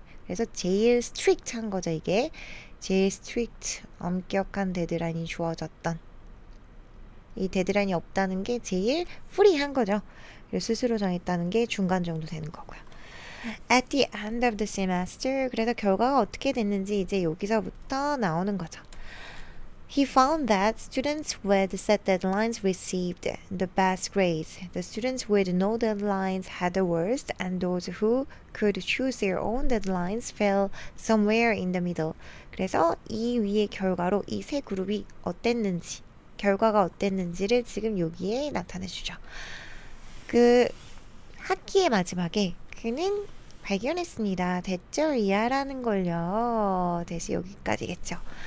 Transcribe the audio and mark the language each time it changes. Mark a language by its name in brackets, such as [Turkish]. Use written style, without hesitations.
[Korean] 그래서 제일 스트릭트한 거죠. 이게 제일 스트릭트, 엄격한 데드라인이 주어졌던, 이 데드라인이 없다는 게 제일 프리한 거죠. 그래서 스스로 정했다는 게 중간 정도 되는 거고요. [English] At the end of the semester, [Korean] 그래서 결과가 어떻게 됐는지 이제 여기서부터 나오는 거죠. [English] He found that students with set deadlines received the best grades. The students with no deadlines had the worst, and those who could choose their own deadlines fell somewhere in the middle. [Korean] 그래서 이 위의 결과로 이 세 그룹이 어땠는지, 결과가 어땠는지를 지금 여기에 나타내주죠. 그 학기의 마지막에 그는 발견했습니다. 대절이야라는 걸요. 대시 여기까지겠죠.